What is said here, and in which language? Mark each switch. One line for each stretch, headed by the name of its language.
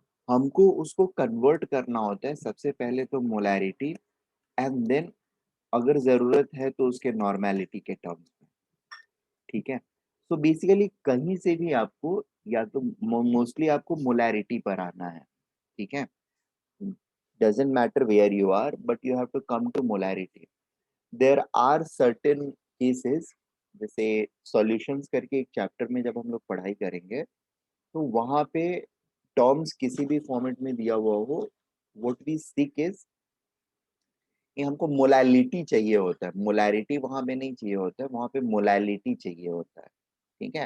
Hindi: हमको उसको कन्वर्ट करना होता है सबसे पहले तो मोलैरिटी एंड देन अगर जरूरत है तो उसके नॉर्मेलिटी के टर्म्स में, ठीक है। सो बेसिकली कहीं से भी आपको या तो मोस्टली आपको मोलैरिटी पर आना है, ठीक है।
English: doesn't matter where you are but you have to come to molarity. There are certain cases,
Hindi: जैसे सॉल्यूशंस करके एक चैप्टर में जब हम लोग पढ़ाई करेंगे तो वहां पे टर्म्स किसी भी फॉर्मेट में दिया हुआ हो,
English: what we seek is
Hindi: कि हमको मोलैलिटी चाहिए होता है, मोलैरिटी वहां पे नहीं चाहिए होता है, वहां पे मोलैलिटी चाहिए होता है, ठीक है।